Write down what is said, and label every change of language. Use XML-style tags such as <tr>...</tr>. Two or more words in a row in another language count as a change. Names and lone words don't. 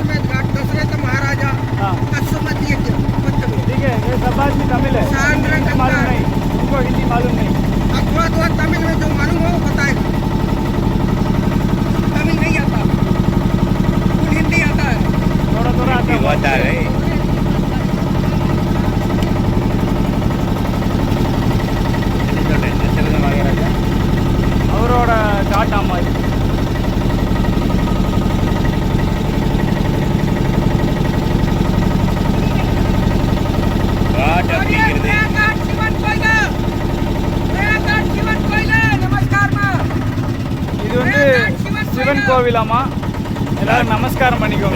<hi>दशरथ महाराजा ठीक है, ये सब बात भी तमिल है, मालूम नहीं उनको, हिंदी मालूम नहीं। थोड़ा तमिल में जो मालूम हो बताएगा। तमिल नहीं आता, हिंदी आता है, थोड़ा आता है।</hi> <ta>அவரோட காட்டா மாதிரி இது வந்து சிவன் கோவிலாமா, எல்லாரும் நமஸ்காரம் பண்ணிக்கோங்க.</ta>